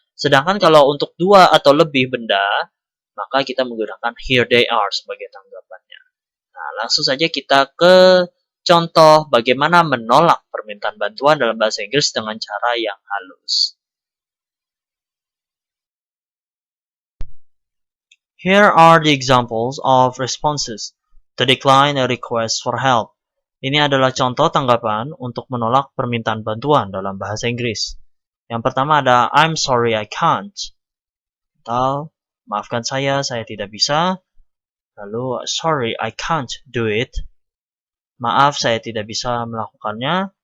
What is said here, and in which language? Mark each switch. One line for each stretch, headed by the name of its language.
Indonesian: Sedangkan kalau untuk dua atau lebih benda, maka kita menggunakan
English: here they are
Indonesian: sebagai tanggapannya. Nah, langsung saja kita ke contoh bagaimana menolak permintaan bantuan dalam bahasa Inggris dengan cara yang halus.
English: Here are the examples of responses to decline a request for help.
Indonesian: Ini adalah contoh tanggapan untuk menolak permintaan bantuan dalam bahasa Inggris. Yang pertama ada
English: I'm sorry I can't.
Indonesian: Atau maafkan saya tidak bisa. Lalu
English: sorry I can't do it.
Indonesian: Maaf saya tidak bisa melakukannya.